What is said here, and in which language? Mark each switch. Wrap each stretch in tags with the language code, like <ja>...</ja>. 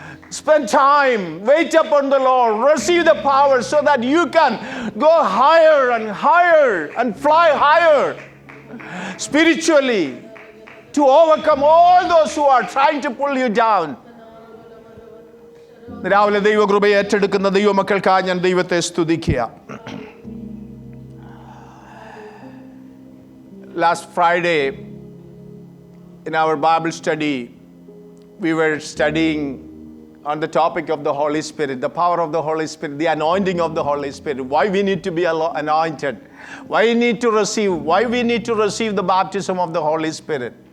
<en>Spend time, wait upon the Lord, receive the power so that you can go higher and higher and fly higher spiritually to overcome all those who are trying to pull you down.</en> <ml>രാവിലെ ദൈവകൃപയെ ഏറ്റെടുക്കുന്ന ദൈവമക്കൾക്കായി ഞാൻ ദൈവത്തെ സ്തുതിക്കുക.</ml> <en>Last Friday in our Bible study, we were studying on the topic of the Holy Spirit, the power of the Holy Spirit, the anointing of the Holy Spirit, why we need to be anointed, why we need to receive the baptism of the Holy Spirit.</en>